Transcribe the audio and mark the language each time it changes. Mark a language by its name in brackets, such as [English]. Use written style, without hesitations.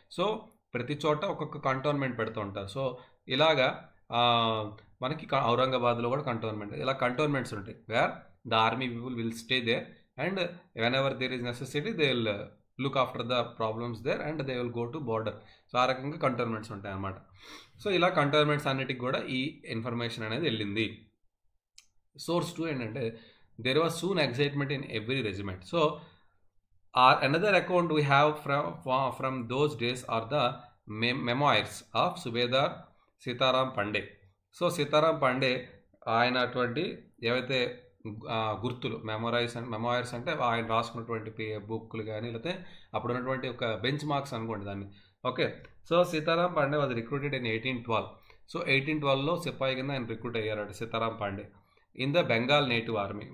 [Telugu] So ప్రతి చోట ఒక్కొక్క కంటోన్మెంట్ పెడుతూ ఉంటారు. సో ఇలాగా మనకి ఔరంగాబాద్లో కూడా కంటోన్మెంట్, ఇలా కంటోన్మెంట్స్ ఉంటాయి [English] Where the army people will stay there and whenever there is necessity they will look after the problems there and they will go to border. [Telugu] So ఆ రకంగా cantonments ఉంటాయి అన్నమాట. So ఇలా cantonments అన్నిటికి కూడా ఈ information అనేది వెళ్ళింది. [English] Source 2 ఏంటంటే there was soon excitement in every regiment. So another account we have from those days are the memoirs of Subedar Sitaram Pandey. [Telugu] So Sitaram Pandey ఆయన అటువంటి ఏవైతే గుర్తులు మెమోయిర్స్ అంటే ఆయన రాసుకున్నటువంటి బుక్లు కానీ లేకపోతే అప్పుడు ఉన్నటువంటి ఒక బెంచ్ మార్క్స్ అనుకోండి దాన్ని. [English] Okay, so Sitaram Pandey was recruited in 1812. [Telugu] So 1812లో సిపాయి కింద ఆయన రిక్రూట్ అయ్యారు Sitaram Pandey [English] In the Bengal native army.